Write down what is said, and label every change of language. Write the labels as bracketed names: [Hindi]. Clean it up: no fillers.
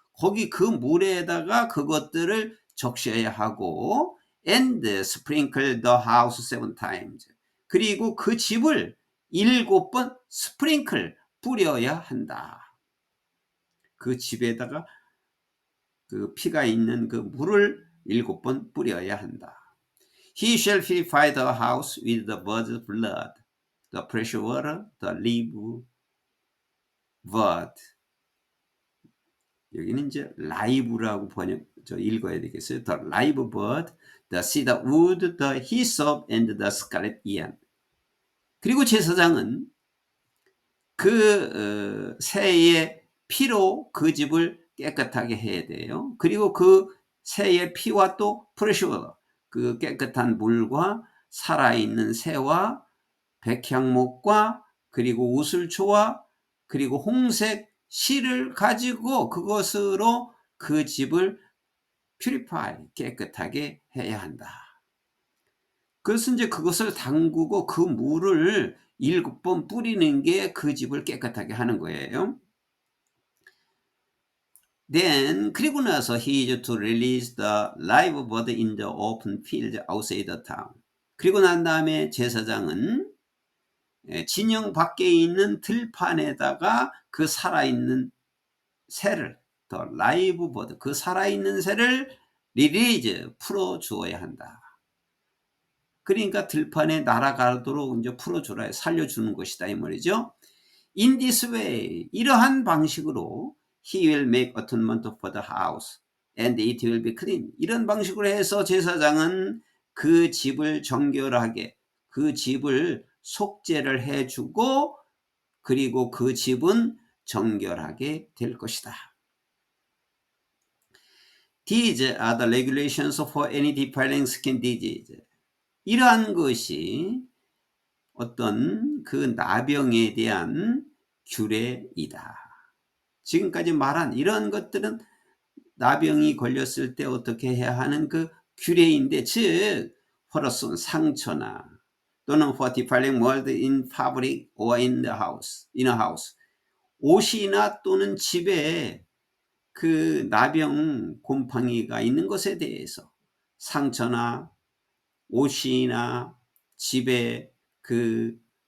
[Korean] 거기 그 물에다가 그것들을 적셔야 하고 [English] and sprinkle the house 7 times, [Korean] 그리고 그 집을 7번 스프링클, 뿌려야 한다. 그 집에다가 그 피가 있는 그 물을 7번 뿌려야 한다. [English] He shall purify the house with the bird's blood, the fresh water, the live bird. [Korean] 여기는 이제 라이브라고 읽어야 되겠어요. [English] The live bird, the cedar wood, the hyssop, and the scarlet yarn. [Korean] 그리고 제사장은 그 새의 피로 그 집을 깨끗하게 해야 돼요. 그리고 그 새의 피와 또 fresh water, 그 깨끗한 물과 살아있는 새와 백향목과 그리고 우슬초와 그리고 홍색 실을 가지고 그것으로 그 집을 purify, 깨끗하게 해야 한다. 그래서 이제 그것을 담그고 그 물을 7번 뿌리는 게 그 집을 깨끗하게 하는 거예요. [English] Then, [Korean] 그리고 나서 [English] he is to release the live bird in the open field outside the town. [Korean] 그리고 난 다음에 제사장은 진영 밖에 있는 들판에다가 그 살아있는 새를, 더 라이브 버드, 그 살아있는 새를 리리즈, 풀어주어야 한다. 그러니까 들판에 날아가도록 이제 풀어주라, 살려주는 것이다 이 말이죠. [English] In this way, [Korean] 이러한 방식으로 [English] he will make atonement for the house and it will be clean. [Korean] 이런 방식으로 해서 제사장은 그 집을 정결하게, 그 집을 속죄를 해주고 그리고 그 집은 정결하게 될 것이다. [English] These are the regulations for any defiling skin disease. [Korean] 이러한 것이 어떤 그 나병에 대한 규례이다. 지금까지 말한 이런 것들은 나병이 걸렸을 때 어떻게 해야 하는 그 규례인데, 즉 헐어쏜 상처나 또는 [English] what defiling word in public or in the house, in a house, [Korean] 옷이나 또는 집에 그 나병 곰팡이가 있는 것에 대해서, 상처나 옷이나 집에 그